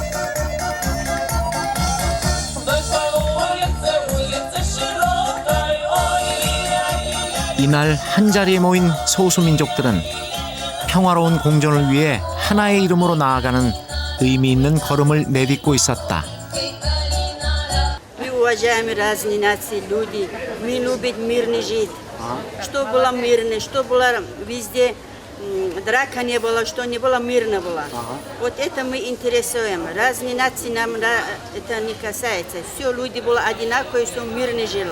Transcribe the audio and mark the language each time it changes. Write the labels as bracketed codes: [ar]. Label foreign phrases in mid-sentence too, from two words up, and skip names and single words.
[ko] 이날 한자리에 모인 소수민족들은 평화로운 공존을 위해 하나의 이름으로 나아가는 의미 있는 걸음을 내딛고 있었다. [ru] уважаем разные нации, люди. Мы любим мирно жить. Что было мирно, что было везде, драка не было, что не было, мирно было. Вот это мы интересуем. Разные нации нам это не касается. Все люди были одинаковые, что мирно жили.